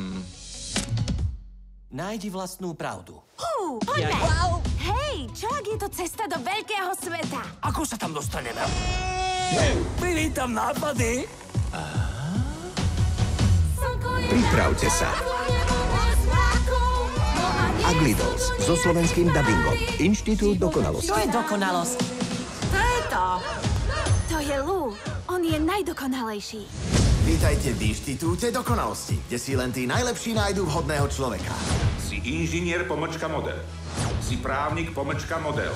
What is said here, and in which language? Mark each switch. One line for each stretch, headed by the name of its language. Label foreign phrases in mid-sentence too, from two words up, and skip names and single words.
Slovak: Nájdi vlastnú pravdu. Poďme! Hej, čo ak je to cesta do veľkého sveta? Ako sa tam dostaneme? Privítam nápady. Pripravte sa. Ugly-Dolls so slovenským dabingom. Inštitút dokonalosti. To je dokonalosť. To je to. To je Lou. On je najdokonalejší. Vítajte v Inštitúte dokonalosti, kde si len tí najlepší nájdú vhodného človeka. Si inžinier pomlčka model. Si právnik pomlčka model.